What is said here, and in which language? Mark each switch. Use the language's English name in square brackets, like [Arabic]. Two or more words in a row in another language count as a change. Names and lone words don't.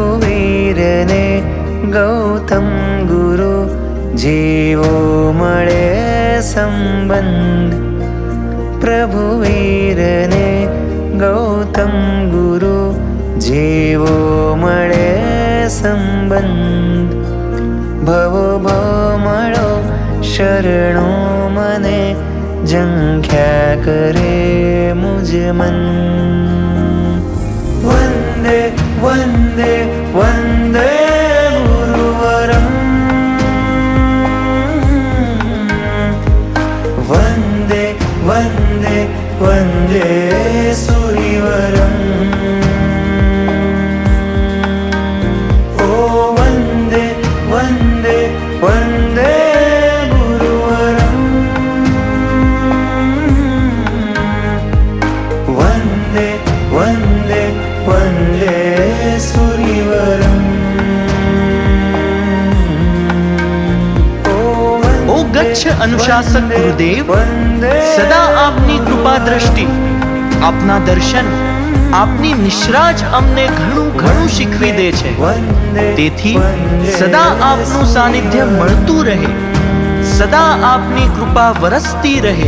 [Gujarati] વીરને ગૌતમ ગુરુ જેવો મળે સંબંધ, પ્રભુ વીરને ગૌતમ ગુરુ જેવો મળે સંબંધ, ભવો ભમળો શરણો મને ઝંખ્યા કરે મુજ મન, [Sanskrit] વંદે વંદે વંદે वंदे वंदे वंदे सूरिवरम, ओ वंदे वंदे वंदे गुरुवरम, वंदे वंदे वंदे सूरिवरम। [Gujarati] ગચ્છ અનુશાસક ગુરુદેવ, સદા આપની કૃપા દ્રષ્ટિ, આપના દર્શન, આપની નિશ્રાજ અમને ઘણું ઘણું શીખવી દે છે, તેથી સદા આપનું સાનિધ્ય મળતું રહે, સદા આપની કૃપા વરસતી રહે।